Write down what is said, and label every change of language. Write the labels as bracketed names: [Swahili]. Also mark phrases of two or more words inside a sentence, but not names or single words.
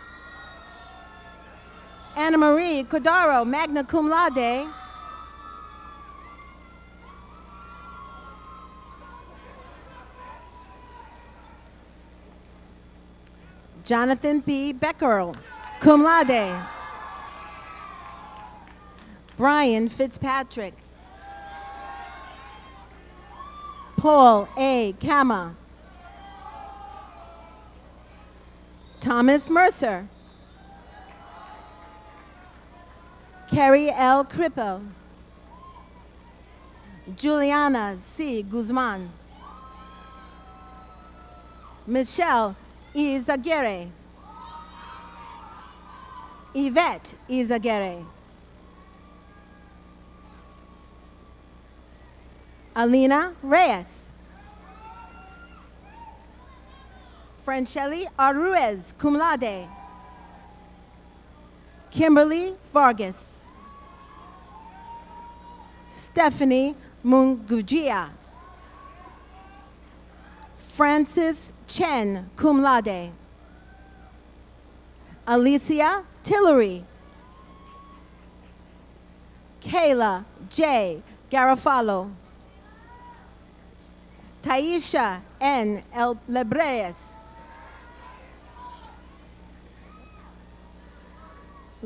[Latin] Anna Marie Cordaro, magna cum laude. [English] Jonathan P. [Latin] Beckerl, cum laude. [English] Brian Fitzpatrick. Paul A. Kama. Thomas Mercer. Carrie L. Crippo. Juliana C. Guzman. Michelle Izaguirre. Yvette Izaguirre. Alina Reyes. [Latin] Franchelli Arruez, cum laude. [English] Kimberly Vargas. Stephanie Mungugia. [Latin] Francis Chen, cum laude. [English] Alicia Tillery. Kayla J. Garofalo. Taisha N. El Lebreas.